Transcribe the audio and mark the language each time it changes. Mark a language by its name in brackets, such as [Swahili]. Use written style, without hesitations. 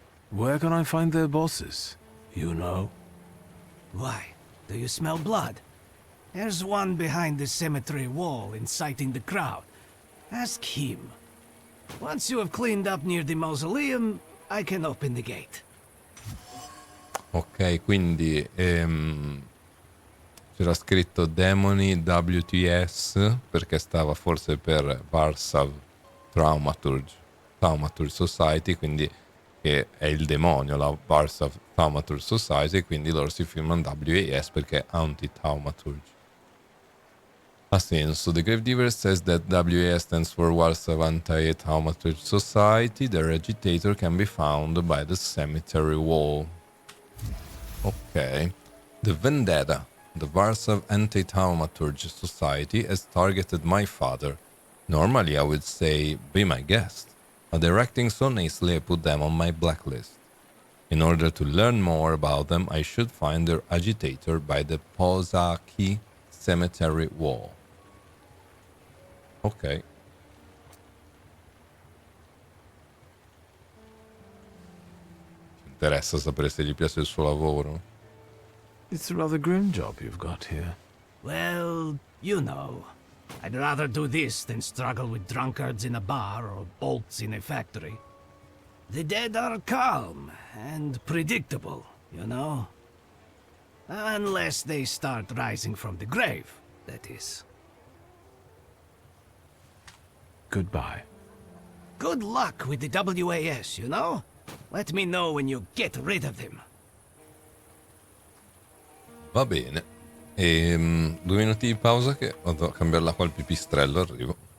[English] Where can I find their bosses? You know? Why? Do you smell blood? There's one behind the cemetery wall inciting the crowd. Ask him. Once you have cleaned up near the mausoleum, I can open the gate. [Italian] Ok, quindi c'era scritto demoni WTS perché stava forse per Warsaw Thaumaturge Society, quindi che è il demonio, la Warsaw Thaumaturge Society, quindi loro si firmano WAS perché è anti-Thaumaturge. Ha senso. [English] The Gravedigger says that WAS stands for Warsaw Anti-Thaumaturge Society. Their agitator can be found by the cemetery wall. Ok. The Vendetta. The Warsaw Anti-Thaumaturge Society has targeted my father. Normally I would say, be my guest. But they're acting so nicely I put them on my blacklist. In order to learn more about them, I should find their agitator by the Pozaki cemetery wall. Ok. [Italian] Ci interessa sapere se gli piace il suo lavoro. [English] It's a rather grim job you've got here. Well, you know. I'd rather do this than struggle with drunkards in a bar or bolts in a factory. The dead are calm and predictable, you know? Unless they start rising from the grave, that is. Goodbye. Good luck with the WAS, you know? Let me know when you get rid of them. [Italian] Va bene. 2 minuti di pausa che vado a cambiare l'acqua al pipistrello, arrivo.